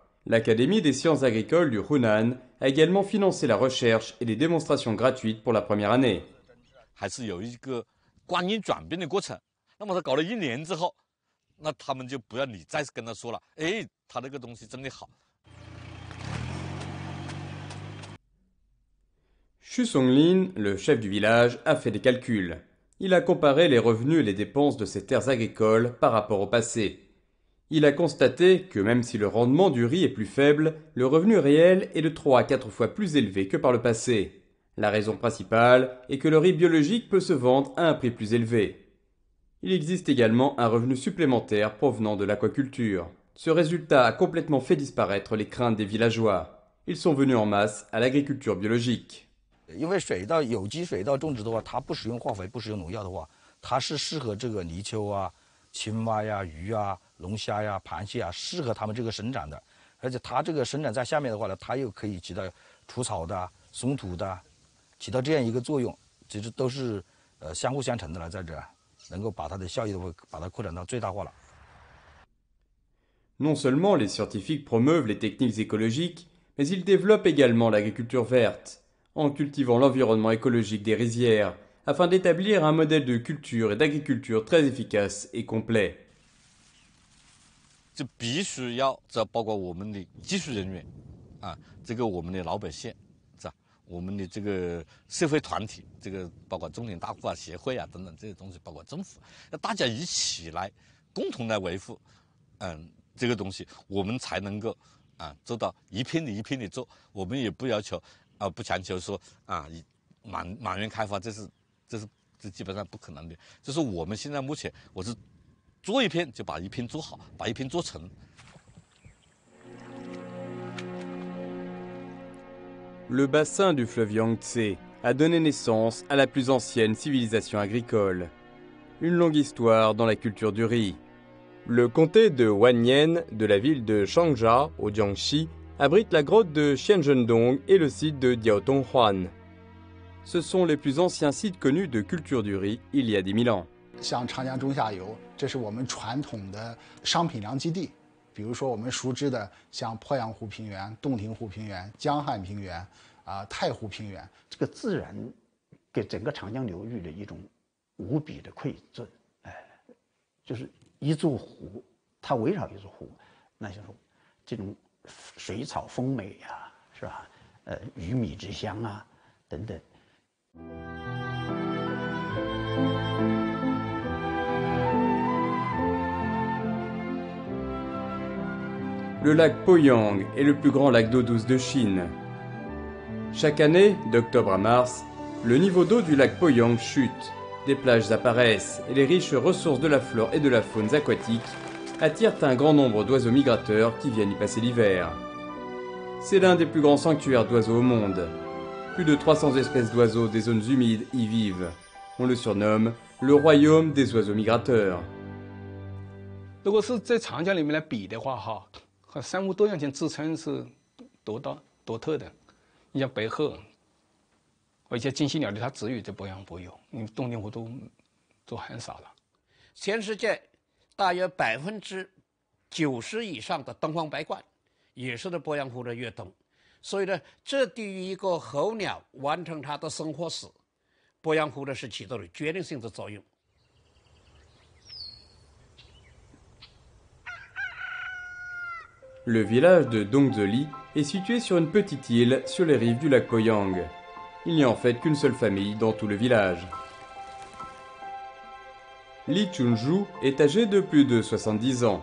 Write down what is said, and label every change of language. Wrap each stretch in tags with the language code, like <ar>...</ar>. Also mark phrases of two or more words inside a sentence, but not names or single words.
<fr>L'Académie des sciences agricoles du Hunan a également financé la recherche et des démonstrations gratuites pour la première année.</fr> <zh>还是有一个观念转变的过程。那么他搞了1年之后，那他们就不要你再跟他说了，哎，他那个东西真的好。</zh> <fr>Xu Songlin, le chef du village, a fait des calculs. Il a comparé les revenus et les dépenses de ses terres agricoles par rapport au passé. Il a constaté que même si le rendement du riz est plus faible, le revenu réel est de 3 à 4 fois plus élevé que par le passé. La raison principale est que le riz biologique peut se vendre à un prix plus élevé. Il existe également un revenu supplémentaire provenant de l'aquaculture. Ce résultat a complètement fait disparaître les craintes des villageois. Ils sont venus en masse à l'agriculture biologique.</fr> <zh>因为水稻有机水稻种植的话，它不使用化肥、不使用农药的话，它是适合这个泥鳅啊、青蛙呀、鱼啊、龙虾呀、螃蟹啊，适合它们这个生长的。而且它这个生长在下面的话呢，它又可以起到除草的、松土的，起到这样一个作用，其实都是相互相成的了，在这能够把它的效益都把它扩展到最大化了。 Non seulement les scientifiques promeuvent les techniques écologiques, mais ils développent également l'agriculture verte, en cultivant l'environnement écologique des rizières, afin d'établir un modèle de culture et d'agriculture très efficace et complet. 就必须要这包括我们的技术人员啊，这个我们的老百姓，是吧？我们的这个社会团体，这个包括中联大户啊、协会啊等等这些东西，包括政府，要大家一起来共同来维护，这个东西，我们才能够做到一片的一片的做。我们也不要求不强求说满园开花，这基本上不可能的。就是我们现在目前我是做一片就把一片做好，把一片做成。</zh> <fr>Le bassin du fleuve Yangtze a donné naissance à la plus ancienne civilisation agricole. Une longue histoire dans la culture du riz. Le comté de Wanyan de la ville de Changsha au Jiangxi abrite la grotte de Xianzhendong et le site de Diaotonghuan. Ce sont les plus anciens sites connus de culture du riz il y a 10 000 ans.</fr> <zh>像长江中下游，这是我们传统的商品粮基地，比如说我们熟知的像鄱阳湖平原、洞庭湖平原、江汉平原、太湖平原。这个自然给整个长江流域的一种无比的馈赠，就是一座湖，它围绕一座湖，那就是这种水草丰美呀，是吧？鱼米之乡啊，等等。</zh> <fr>Le lac Poyang est le plus grand lac d'eau douce de Chine. Chaque année, d'octobre à mars, le niveau d'eau du lac Poyang chute, des plages apparaissent et les riches ressources de la flore et de la faune aquatique attirent un grand nombre d'oiseaux migrateurs qui viennent y passer l'hiver. C'est l'un des plus grands sanctuaires d'oiseaux au monde. Plus de 300 espèces d'oiseaux des zones humides y vivent. On le surnomme le royaume des oiseaux migrateurs.</fr> <zh>如果是在长江里面来比的话，和生物多样性支撑是独特的。你像白鹤，而且金犀鸟的它只有在鄱阳湖有，你洞庭湖都很少了。全世界大约90%以上的东方白鹳也是在鄱阳湖的越冬，所以呢，这对于一个候鸟完成它的生活史，鄱阳湖呢是起到了决定性的作用。</zh> <fr>Le village de Dongzeli est situé sur une petite île sur les rives du lac Poyang. Il n'y a en fait qu'une seule famille dans tout le village. Li Chunju est âgé de plus de 70 ans.</fr>